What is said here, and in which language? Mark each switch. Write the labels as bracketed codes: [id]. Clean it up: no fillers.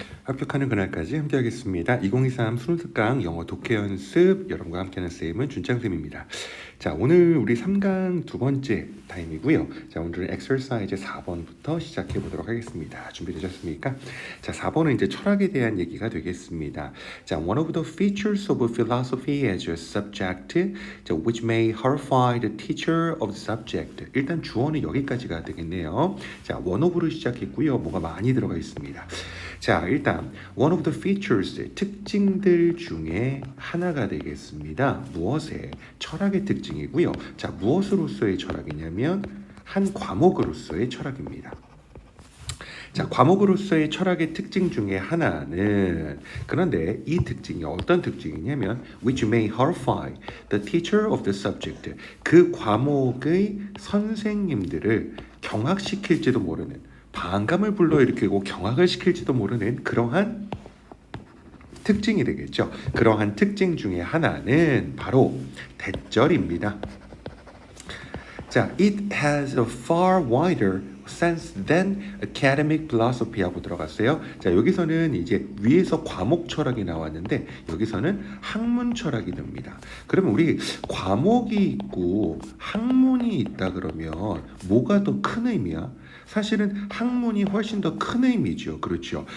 [ko] 합격하는 그날까지 함께하겠습니다. 2023 순특강 영어 독해 연습 여러분과 함께하는 쌤은 준짱쌤입니다. 자, 오늘 우리 3강 두 번째 타임이고요. 자, 오늘은 엑서사이즈 4번부터 시작해 보도록 하겠습니다. 준비되셨습니까? 자, 4번은 이제 철학에 대한 얘기가 되겠습니다. [en] 자, one of the features of philosophy as a subject, 자, which may horrify the teacher of the subject. [ko] 일단 주어는 여기까지가 되겠네요. 자, one of로 시작했고요. 뭐가 많이 들어가 있습니다. 자, 일단 one of the features, 특징들 중에 하나가 되겠습니다. 무엇의? 철학의 특징이고요. 자, 무엇으로서의 철학이냐면 한 과목으로서의 철학입니다. 자, 과목으로서의 철학의 특징 중에 하나는, 그런데 이 특징이 어떤 특징이냐면 [en] which may horrify the teacher of the subject, [ko] 그 과목의 선생님들을 경악시킬지도 모르는, 반감을 불러일으키고 경악을 시킬지도 모르는 그러한 특징이 되겠죠. 그러한 특징 중에 하나는 바로 대절입니다. [en] 자, it has a far wider sense than academic philosophy 하고 들어갔어요. [ko] 자, 여기서는 이제 위에서 과목 철학이 나왔는데 여기서는 학문 철학이 됩니다. 그러면 우리 과목이 있고 학문이 있다 그러면 뭐가 더 큰 의미야? 사실은 학문이 훨씬 더 큰 의미죠. 그렇죠.